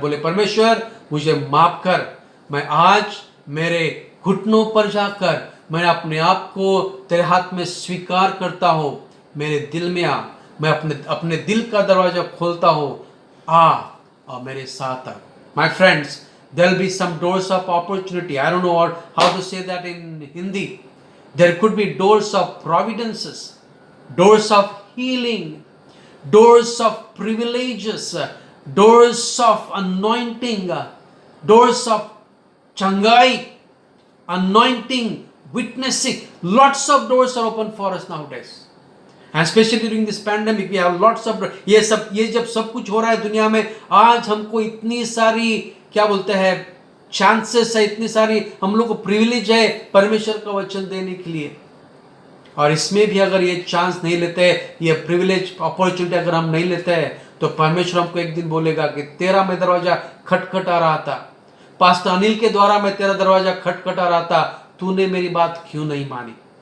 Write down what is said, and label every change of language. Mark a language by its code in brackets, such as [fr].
[hi] बोले, परमेश्वर मुझे माफ कर, मैं आज मेरे घुटनों पर जाकर मैं अपने आप को तेरे हाथ में स्वीकार करता हूं, मेरे दिल में आ, मैं अपने दिल का दरवाजा खोलता हूं, आ और मेरे साथ आ। [en] My friends, there'll be some doors of opportunity. I don't know how to say that in Hindi. There could be doors of providences, doors of healing, doors of privileges, doors of anointing, doors of changai, anointing, witnessing. Lots of doors are open for us nowadays. And especially during this pandemic, we have lots of [hi] ये जब सब कुछ हो रहा है दुनिया में, आज हमको इतनी सारी क्या बोलते हैं चांसेस है, इतनी सारी हम लोग को प्रिविलेज है परमेश्वर का वचन देने के लिए। और इसमें भी अगर ये चांस नहीं लेते, ये प्रिविलेज अपॉर्चुनिटी अगर हम नहीं लेते हैं, तो परमेश्वर हमको एक दिन बोलेगा कि तेरा मैं दरवाजा खटखटा रहा था, पास्टर अनिल के द्वारा मैं तेरा दरवाजा खटखटा रहा था, तूने मेरी बात क्यों नहीं मानी।